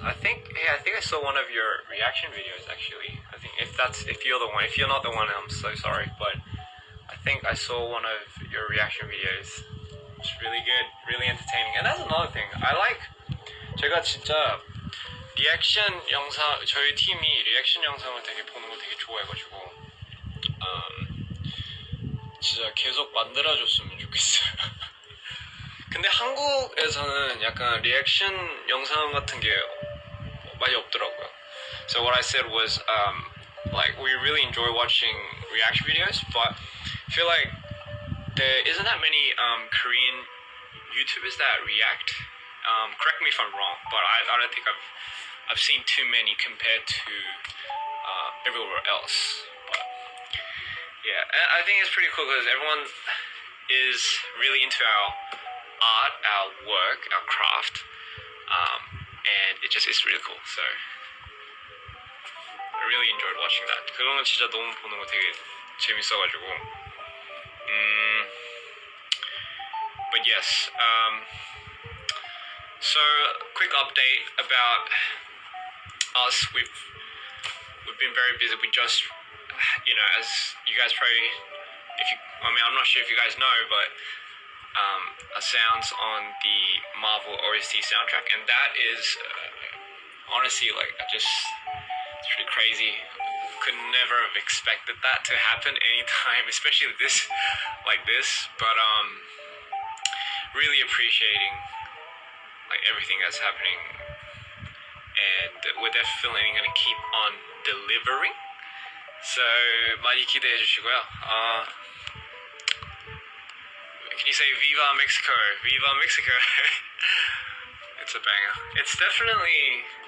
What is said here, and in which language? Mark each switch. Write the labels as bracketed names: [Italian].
[English] I think I saw one of your reaction videos actually. I think if you're the one. If you're not the one, I'm so sorry, but I think I saw one of your reaction videos. It's really good, really entertaining. And that's another thing. I like. [Korean] 제가 진짜 리액션 영상, 저희 팀이 리액션 영상을 되게 보는 거 되게 좋아해가지고 진짜 계속 만들어줬으면 좋겠어요. 근데 한국에서는 약간 리액션 영상 같은 게 많이 없더라고요. [English] So what I said was, like, we really enjoy watching reaction videos, but I feel like there isn't that many Korean YouTubers that react. Correct me if I'm wrong, but I don't think I've seen too many compared to everywhere else. But yeah, and I think it's pretty cool because everyone is really into our art, our work, our craft, and it just is really cool. So I really enjoyed watching that. [Korean] 그런 건 진짜 너무 보는 거 되게 재밌어가지고. [English] But yes, so quick update about us. We've been very busy. We just, you know, as you guys probably, I'm not sure if you guys know, but sounds on the Marvel OST soundtrack, and that is honestly like it's pretty crazy. Could never have expected that to happen anytime, especially this. But really appreciating like everything that's happening, and we're definitely gonna keep on delivering. [Korean] So 많이 기대해 주시고요. [English] Can you say Viva Mexico? Viva Mexico. It's a banger. It's definitely